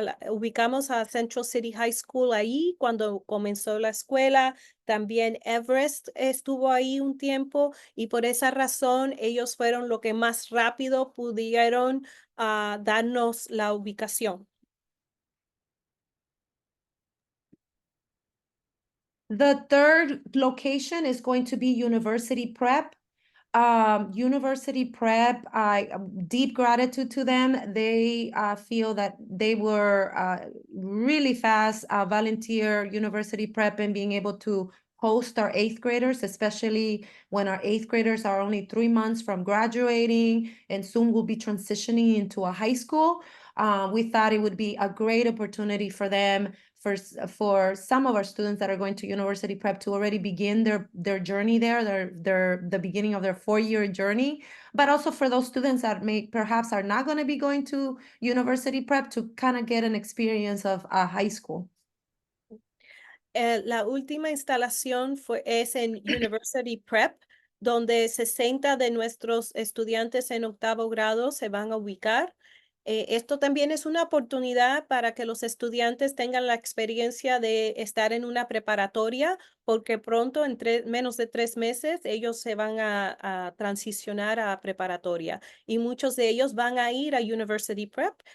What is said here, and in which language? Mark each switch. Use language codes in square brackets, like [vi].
[es] Ubicamos a Central City High School ahí cuando comenzó la escuela. También Everest estuvo ahí un tiempo y por esa razón ellos fueron lo que más rápido pudieron darnos la ubicación. [en] The third location is going to be University Prep. University Prep, deep gratitude to them. They feel that they were really fast volunteer University Prep and being able to host our 8th graders, especially when our 8th graders are only 3 months from graduating and soon will be transitioning into a high school. We thought it would be a great opportunity for them, for some of our students that are going to University Prep, to already begin their journey there, the beginning of their 4-year journey, but also for those students that perhaps are not going to be going to University Prep to kind of get an experience of high school. [es] La última instalación es en University Prep, donde 60 de nuestros estudiantes en 8º grado se van a ubicar. Esto también es una oportunidad para que los estudiantes tengan la experiencia de estar en una preparatoria, porque pronto, en menos de 3 meses, ellos se van a transicionar a preparatoria y muchos de ellos van a ir a University Prep.